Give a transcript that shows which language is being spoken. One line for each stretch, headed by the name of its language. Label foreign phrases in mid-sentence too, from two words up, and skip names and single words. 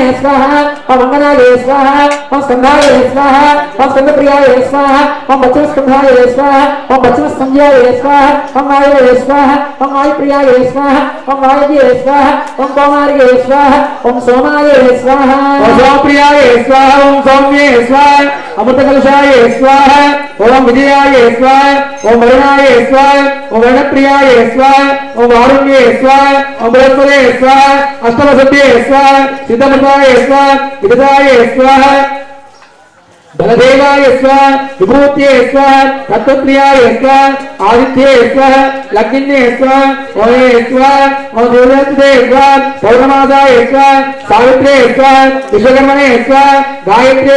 Sanskrit: స్వాహ ఓం మంగళాయ స్వాహ ఓం స్కంధాయ స్వాహ ఓం స్కందప్రియాయ స్వాహ ఓం పశ్చిమస్కంధాయ స్వాహ ఓం పశ్చిమస్కంధ్యాయ స్వాహ ఓం వాయువే స్వాహ ఓం వాయుప్రియాయ స్వాహ ఓం వాయువ్యే స్వాహ ఓం కౌమార్గే స్వాహ ఓం సోమాయ స్వాహ ఓం సోమప్రియాయ స్వాహ ఓం సౌమ్యే స్వాహ अमृतकलशाय स्वाहा ओम विजयाय स्वाहा ओम वरुणाय स्वाहा ओम वर्णप्रियाय स्वाहा ओम वारुण्ये स्वाहा ओम बृहस्पते स्वाहा अष्टवसुभ्ये स्वाहा सिद्धमृताय स्वाहा विदधाय स्वाहा बलदेवाय स्वाहा विभूत्ये स्वाहा तत्त्वप्रियाय स्वाहा आदित्ये स्वाहा लग्निन्ये स्वाहा ओये स्वाहा ओम देवदत्ते स्वाहा पौर्णमासाय स्वाहा सावित्रे स्वाहा विश्वकर्मणे स्वाहा गायत्र्ये